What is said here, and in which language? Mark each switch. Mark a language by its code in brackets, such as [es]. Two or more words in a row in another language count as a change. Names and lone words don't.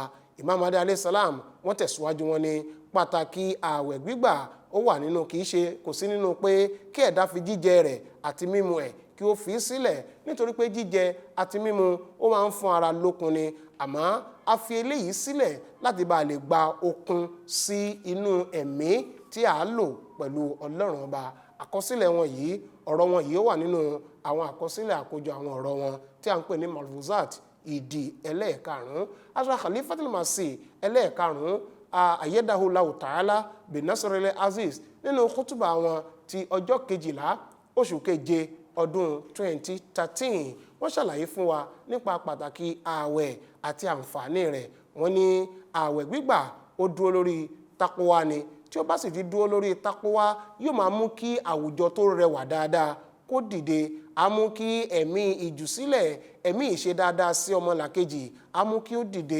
[yo] Imam Mahdi [ar] عليه السلام [yo] wọ́n tẹ̀síwájú wọn ní pàtàkì ààwẹ̀ gbígbà ó wà nínú kò sí nínú pé kí ẹ̀dá fi jíjẹ rẹ̀ àti mímu ẹ̀ kí ó fi sílẹ̀, nítorí pé jíjẹ àti mímu ó máa ń fún ara lókun ni, àmọ́ a fi eléyìí sílẹ̀ láti bá lè gba okun sí inú ẹ̀mí tí a lò pẹ̀lú Ọlọ́run ọba. Àkọsílẹ̀ wọn yìí, ọ̀rọ̀ wọn yìí ó wà nínú àwọn àkọsílẹ̀ àkójọ àwọn ọ̀rọ̀ wọn tí a ń pè ní malfuzat ìdí ẹlẹ́ẹ̀karùn-ún. Hazrat Khalifatul Masih ẹlẹ́ẹ̀karùn-ún [ar] أيده تعالى بنصره العزيز [yo] nínú kútùbà wọn ti ọjọ́ 12 oṣù keje ọdún 2013 wọ́n ṣàlàyé fún wa nípa pàtàkì ààwẹ̀ àti àǹfààní rẹ̀. Wọ́n ní ààwẹ̀ gbígbà ó dúró lórí takuwa ni, tí ó bá sì ti dúró lórí takuwa yóò máa mú kí àwùjọ tó rẹwà dáadáa kó dìde, á mú kí ẹ̀mí ìjùsílẹ̀, ẹ̀mí ìṣe dáadáa sí ọmọlàkejì á mú kí ó dìde.